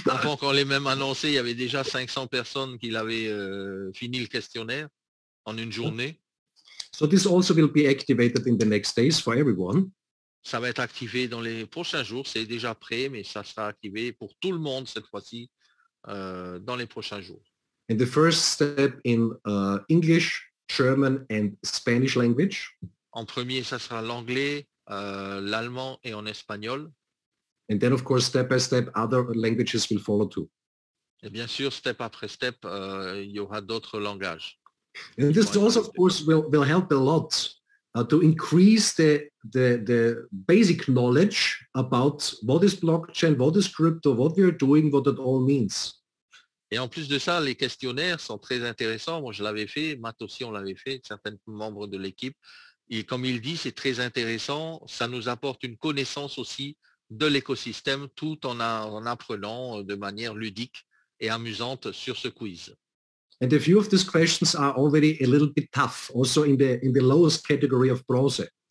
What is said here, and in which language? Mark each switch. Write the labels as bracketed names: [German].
[French] Avant qu'on l'ait même annoncé, il y avait déjà 500 personnes qui avaient fini le questionnaire en une journée. [English] So this also will be activated in the next days for everyone. [French] Ça va être activé dans les prochains jours. C'est déjà prêt, mais ça sera activé pour tout le monde cette fois-ci dans les prochains jours. [English] And the first step in English, German and Spanish language. [French] En premier, ça sera l'anglais, l'allemand et en espagnol. [English] And then, of course, step by step, other languages will follow too. [French] Et bien sûr, step après step, il y aura d'autres langages. [English] And this also, of course, will help a lot to increase the basic knowledge about what is blockchain, what is crypto, what we are doing, what it all means. [French] Et en plus de ça, les questionnaires sont très intéressants. Moi, je l'avais fait, Matt aussi, on l'avait fait, certains membres de l'équipe. Et comme il dit, c'est très intéressant. Ça nous apporte une connaissance aussi de l'écosystème tout en apprenant de manière ludique et amusante sur ce quiz. [English] And a few of these questions are already a little bit tough, also in the lowest category of bronze.